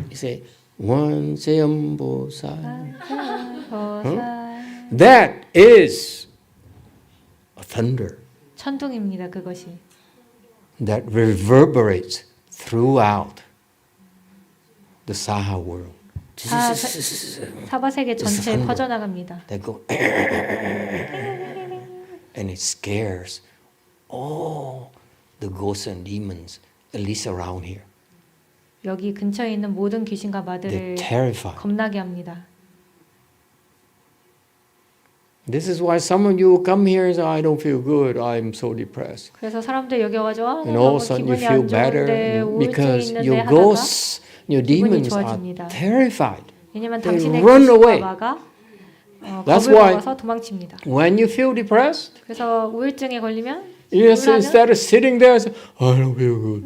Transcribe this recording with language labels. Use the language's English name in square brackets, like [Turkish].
[English] you say 원세음보살. [Korean] 보살 [English] That is a thunder [Korean] 천둥입니다. 그것이 [English] that reverberates throughout the Saha world. [Korean] 다 사바세계 전체에 퍼져나갑니다. [English] They go and it scares all the ghosts and demons, at least around here. [Korean] 여기 근처에 있는 모든 귀신과 [English] They're [Korean] 마들을 [English] terrified. [Korean] 겁나게 합니다. [English] This is why some of you come here and say, I don't feel good, I'm so depressed. [Korean] 그래서 사람들 여기 와가지고 아, [English] And all of a sudden you [Korean] 기분이 [English] feel [Korean] 안 좋은데 [English] better [Korean] 우울증이 [English] because [Korean] 있는데 [English] your [Korean] 하다가 [English] ghosts, your [Korean] 기분이 [English] demons are [Korean] 좋아집니다. [English] terrified. [Korean] 왜냐면 [English] They [Korean] 당신의 [English] run [Korean] 귀신과 [English] away. [Korean] 마가 [English] That's [Korean] 겁을 [English] why [Korean] 먹어서 도망칩니다. [English] when you feel depressed, [Korean] 그래서 우울증에 걸리면 [English] yes, [Korean] 우울하면 [English] instead of sitting there, say, I don't feel good.